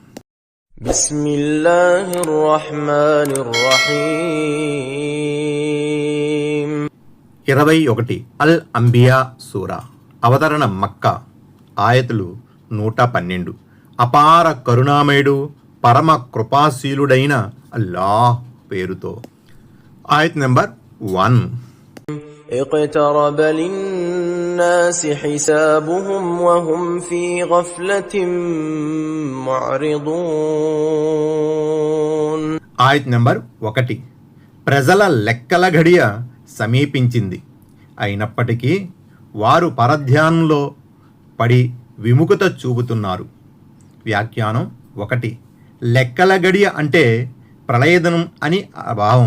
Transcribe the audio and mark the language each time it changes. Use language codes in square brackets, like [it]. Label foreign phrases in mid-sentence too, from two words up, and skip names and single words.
[ar] بسم الله الرحمن الرحيم [te] 21 అల్ అంబియా సూరా. అవతరణ మక్కా. ఆయతులు 112. అపార కరుణామయుడు పరమ కృపాశీలుడైన అల్లాహ్ పేరుతో. ఆయత్ నెంబర్ 1. [ar] اقترب للناس حسابهم وهم في غفلة معرضون. [te] ఆయత్ నెంబర్ 1. ప్రజల లెక్కల ఘడియ సమీపించింది, అయినప్పటికీ వారు పరధ్యానంలో పడి విముఖత చూపుతున్నారు. వ్యాఖ్యానం 1. లెక్కల గడియ అంటే ప్రళయదినం అని భావం.